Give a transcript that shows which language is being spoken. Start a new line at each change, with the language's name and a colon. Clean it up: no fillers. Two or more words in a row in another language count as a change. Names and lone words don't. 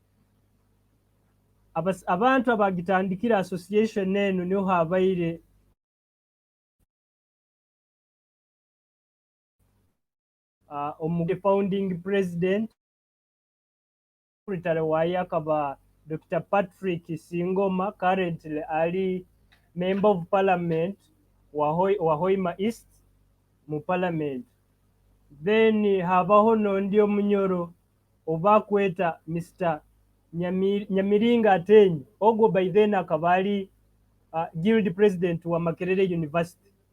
Nyoro: abantu abagitandikira association eno niho habaire
English: founding president secretary
Nyoro: waye akaba Dr.
English: Patrick Singoma, currently ali member of parliament wa Hoima East mu parliament.
Nyoro: Then habaho nondi omunyoro obakweta Mr. Nyamiringa Ateenyi, ogwo
English: by then
Nyoro: akaba ali
English: guild president
Nyoro: wa Makerere University.